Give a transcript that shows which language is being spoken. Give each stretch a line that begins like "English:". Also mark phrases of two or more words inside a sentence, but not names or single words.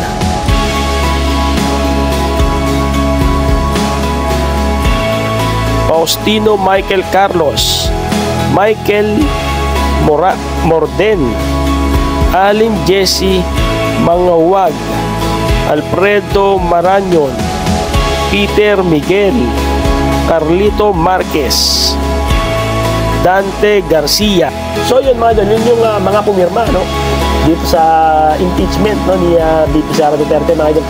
Filipino: Faustino Michael Carlos, Michael Morden, Alin Jesse Mangawag, Alfredo Marañon, Peter Miguel, Carlito Marquez, Dante Garcia. So yun mga idol, yun yung mga pumirma, no, dito sa impeachment, no, ni VP Sara Duterte mga idol.